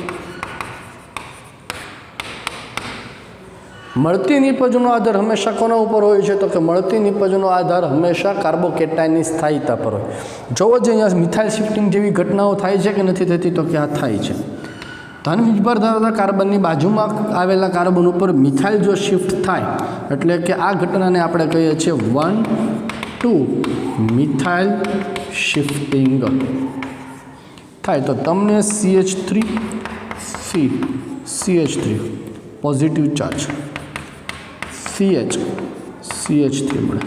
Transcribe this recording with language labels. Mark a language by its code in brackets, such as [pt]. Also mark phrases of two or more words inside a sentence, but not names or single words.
[gu] મળતી નિપજનો આધાર હમેશા કોના પર હોય છે તો કે મળતી નિપજનો આધાર હમેશા કાર્બોકેટાઇનની સ્થાયીતા પર હોય। જોવો જે અહીંયા [en] methyl shifting [gu] જેવી ઘટનાઓ થાય છે કે નથી થતી તો કે આ થાય છે। ધન વીજભાર ધરાવતા કાર્બનની બાજુમાં આવેલા કાર્બન પર મિથાઇલ જો શિફ્ટ થાય એટલે કે આ ઘટનાને આપણે કહીએ છીએ 1,2 [en] methyl shifting [gu] થાય। તો તમને CH3 CH3 [en] positive charge [gu] CH3 मळे।